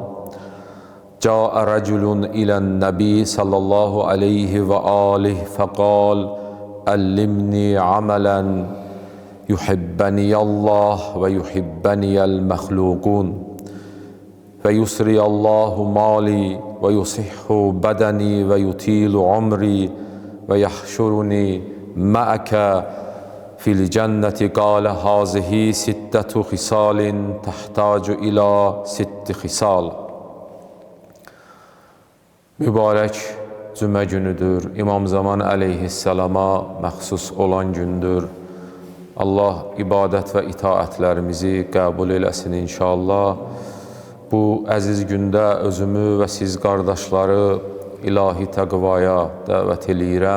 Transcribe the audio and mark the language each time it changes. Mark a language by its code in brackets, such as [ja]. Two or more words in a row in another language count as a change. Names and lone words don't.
[ar] جاء رجل إلى النبي صلى الله عليه وعليه فقال علمني عملا يحبني الله ويحبني المخلوق ويثري الله مالي ويصح بدني ويطيل عمري ويحشرني معك في الجنة. قال هذه ستة خصال تحتاج إلى ست خصال. [az] Mübarək cümə günüdür. İmam Zaman əleyhisselama məxsus olan gündür. Allah ibadət və itaətlərimizi qəbul eləsin inşallah. Bu əziz gündə özümü və siz qardaşları ilahi təqvaya dəvət eləyirəm.